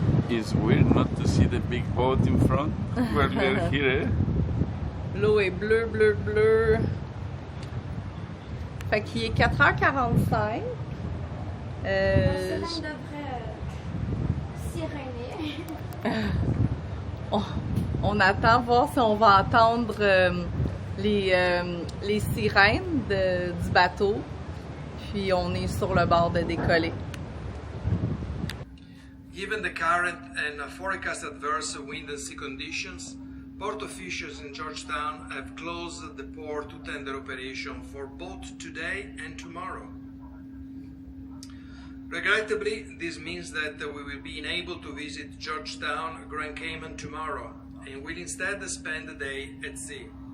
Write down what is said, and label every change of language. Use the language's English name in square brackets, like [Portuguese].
[English] It's weird not to see the big boat in front where we are here, eh? [French] L'eau est bleue, bleue, bleue. Fait qu'il est 4h45. Cela devrait siréner. On attend voir si on va entendre les sirènes du bateau. Puis on est sur le bord de décoller. [English] Given the current and forecast adverse wind and sea conditions, port officials in Georgetown have closed the port to tender operation for both today and tomorrow. Regrettably, this means that we will be unable to visit Georgetown, Grand Cayman tomorrow, and will instead spend the day at sea.